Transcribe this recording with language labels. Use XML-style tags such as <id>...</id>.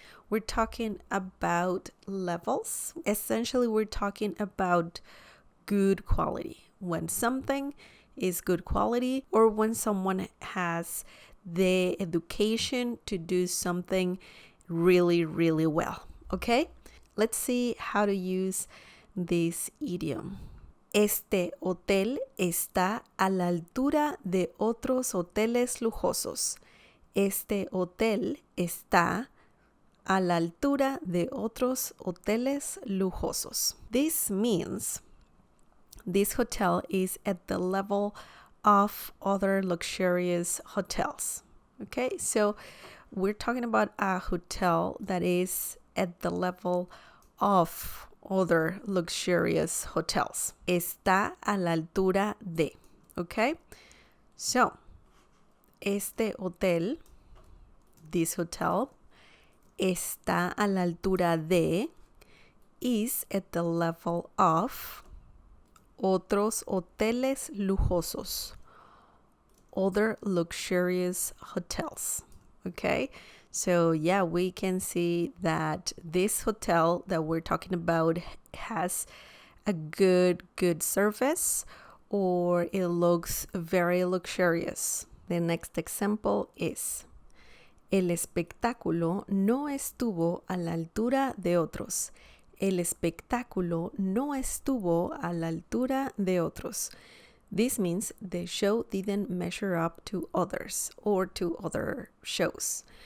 <en>We're talking about levels. Essentially, we're talking about good quality. When something is good quality, or when someone has the education to do something really, really well. Okay? Let's see how to use this idiom.</en> <es>Este hotel está a la altura de otros hoteles lujosos. Este hotel está a la altura de otros hoteles lujosos.</es> <en>This means this hotel is at the level of other luxurious hotels. Okay, so we're talking about a hotel that is at the level of other luxurious hotels.</en> <es>Está a la altura de.</es> <en>Okay, so</en> <es>este hotel,</es> <en>this hotel,</en> <es>está a la altura de,</es> <en>is at the level of</en> <es>otros hoteles lujosos,</es> <en>other luxurious hotels. Okay, so yeah, we can see that this hotel that we're talking about has a good service, or it looks very luxurious. The next example is:</en> <es>el espectáculo no estuvo a la altura de otros. El espectáculo no estuvo a la altura de otros.</es> <en>This means the show didn't measure up to others or to other shows.</en>